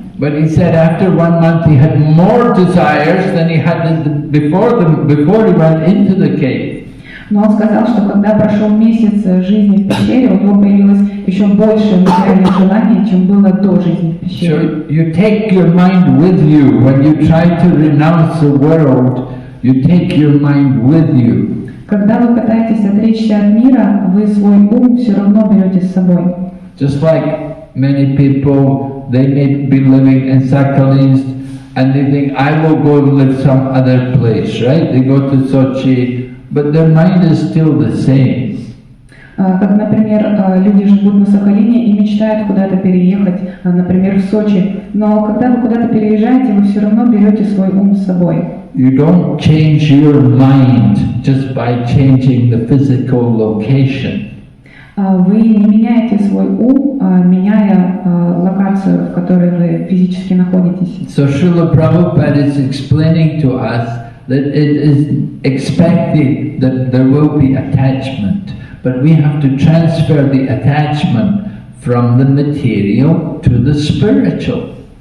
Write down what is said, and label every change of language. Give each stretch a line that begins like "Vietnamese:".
English: But he said after 1 month he had more desires than he had before he went into the cave.
Russian: Но он сказал, что когда прошел месяц жизни в пещере, у него появилось еще больше материальных желаний, чем было до жизни в пещере.
English: So you take your mind with you when you try to renounce the world. You take your mind with you.
Russian: Когда вы пытаетесь отречься от мира, вы свой ум все равно берете с собой.
English: Just like many people, they may be living in Sakhalinsk and they think, I will go live some other place, right? They go to Sochi, but their mind is still the same.
Russian: Как, например, люди живут на Сахалине и мечтают куда-то переехать, например, в Сочи. Но когда вы куда-то переезжаете, вы все равно берете свой ум с собой.
English: You don't change your mind just by changing the physical location.
Russian: Вы не меняете свой ум, меняя локацию, в которой вы физически находитесь.
English: So Srila Prabhupada is explaining to us that it is expected that there will be attachment, but we have to transfer the attachment from the material to the spiritual.